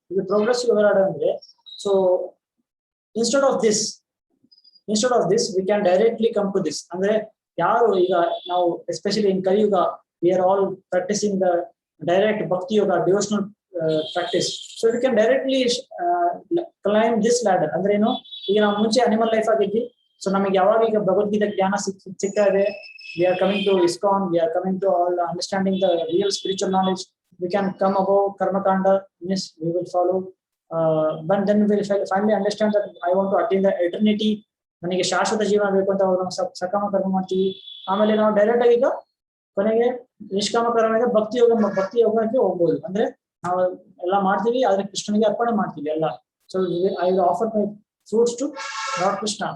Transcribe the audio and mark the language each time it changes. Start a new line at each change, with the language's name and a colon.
Kannada: ಇದು
English: progressive yoga ladder
Kannada: ಅಂದ್ರೆ,
English: So instead of this we can directly come to this.
Kannada: ಅಂದ್ರೆ ಯಾರು ಈಗ ನಾವು
English: Especially in Kaliyuga we are all practising the direct bhakti yoga, devotional practice. So we can directly climb this ladder.
Kannada: ಅಂದ್ರೆ ಏನು, ಈಗ ನಾವು ಮುಂಚೆ ಅನಿಮಲ್ ಲೈಫ್ ಆಗಿದ್ವಿ.
English: so
Kannada: ನಮಗೆ ಯಾವಾಗ ಈಗ ಭಗವದ್ಗೀತೆ ಜ್ಞಾನ ಸಿಗ್ತಾ ಇದೆ,
English: we are coming to ISKCON, we are coming to all understanding the real spiritual knowledge. We can come above karma kanda, yes, we will follow, but then we will finally understand that I want to attain the eternity.
Kannada: ನನಗೆ ಶಾಶ್ವತ ಜೀವನ ಬೇಕು ಅಂತ ನಾವು ಸಕಾಮ ಕರ್ಮ ಮಾಡ್ತೀವಿ. ಆಮೇಲೆ ನಾವು ಡೈರೆಕ್ಟ್ ಆಗಿ ಈಗ ಕೊನೆಗೆ ನಿಷ್ಕಾಮ ಕರ್ಮ ಭಕ್ತಿ ಯೋಗಕ್ಕೆ ಹೋಗ್ಬೋದು. ಅಂದ್ರೆ ನಾವು ಎಲ್ಲ ಮಾಡ್ತೀವಿ, ಆದ್ರೆ ಕೃಷ್ಣನಿಗೆ ಅರ್ಪಣೆ ಮಾಡ್ತೀವಿ ಎಲ್ಲ.
English: So I will offer my fruits to Lord Krishna.